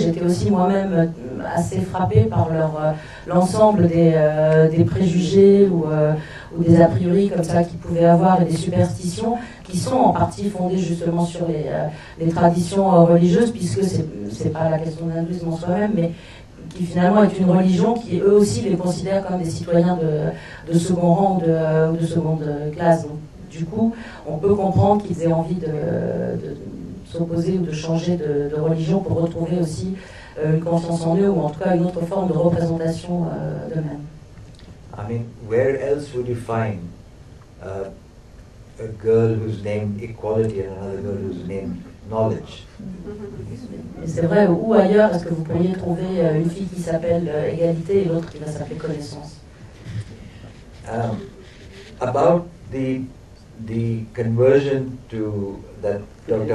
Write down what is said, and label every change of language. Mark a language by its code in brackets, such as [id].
[fr] J'étais aussi moi-même assez frappée par l'ensemble des préjugés ou des a priori comme ça qu'ils pouvaient avoir et des superstitions qui sont en partie fondées justement sur les traditions religieuses, puisque c'est pas la question de l'hindouisme en soi-même, mais qui finalement est une religion qui eux aussi les considère comme des citoyens de second rang ou de seconde classe. Donc, du coup, on peut comprendre qu'ils aient envie de s'opposer ou de changer de religion pour retrouver aussi une confiance en eux, ou en tout cas une autre forme de représentation d'eux-mêmes. [en] I mean, where else would you find a girl who's named Equality and another girl who's named Knowledge? [fr] Et c'est vrai, où ailleurs est-ce que vous pourriez trouver une fille qui s'appelle Égalité et l'autre qui va s'appeler Connaissance? [en] About the the conversion to that Dr.